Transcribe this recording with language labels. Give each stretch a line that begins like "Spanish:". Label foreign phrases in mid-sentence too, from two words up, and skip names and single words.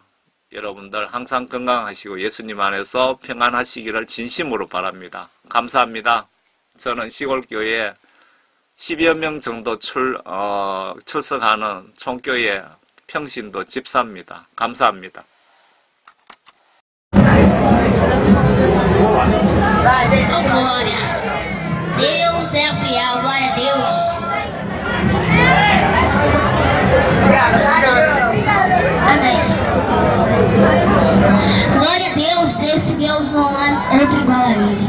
Korean: 여러분들 항상 건강하시고 예수님 안에서 평안하시기를 진심으로 바랍니다. 감사합니다. 저는 시골교회 10여 명 정도 출석하는 총교회 평신도 집사입니다. 감사합니다.
Portuguese: Oh, glória. Deus é fiel, glória a Deus. Amém. Glória a Deus, desse Deus não há outro igual a Ele.